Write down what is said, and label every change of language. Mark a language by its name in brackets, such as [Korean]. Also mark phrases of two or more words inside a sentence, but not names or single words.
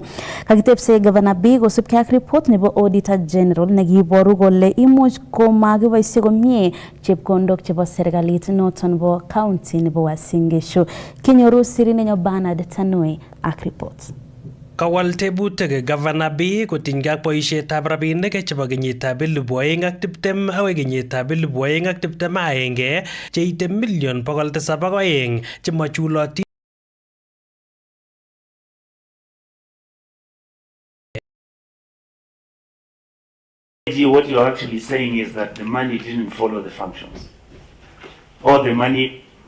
[Kalenjin] Kakitepse governor B kosubkei ak report nebo Auditor General nekiiboru kole imuch komakiboisie komie chepkondok chebo serikalit noton bo county nebo Uasin Gishu. Kinyoru sirinenyo Bernard Tanui ak report. Kawal tebutik Governor B kotinygei ak boisietab rabinik chebo kenyitab 2020 akoi kenyitab 2021 cheite million 702 chemachulotin. [English] What you're actually saying is that the money didn't follow the functions. Or the money,